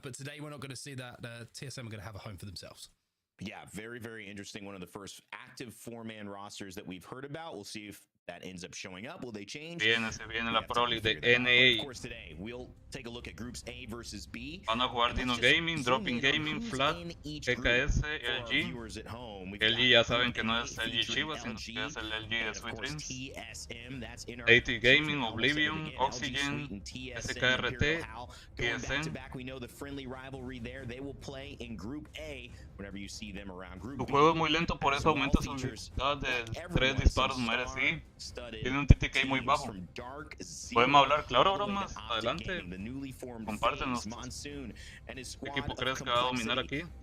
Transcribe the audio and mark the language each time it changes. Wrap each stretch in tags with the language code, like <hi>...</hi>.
<en>But today we're not going to see that. TSM are going to have a home for themselves. Yeah, very, very interesting. One of the first active 4-man rosters that we've heard about. We'll see if that ends up showing up. Will they change?</en> <es>Se viene la Pro League de NA.</es> <en>Of course, today we'll take a look at groups A versus B.</en> <es>Van a jugar Dino Gaming, Dropping Gaming, Flat, EKS, LG. LG ya saben que no es LG Chivas, sino que es el LG de Sweet Dreams. AT Gaming, Oblivion, Oxygen, SKRT, TSM.</es> <en>We know the friendly rivalry there. They will play in Group A whenever you see them around Group B.</en> <es>Su juego es muy lento, por eso aumenta su dificultad de 3 disparos mujeres. Sí, tiene un TTK muy bajo. Podemos hablar, claro, bromas. Adelante, compártenos. ¿Qué equipo crees que va a dominar aquí?</es>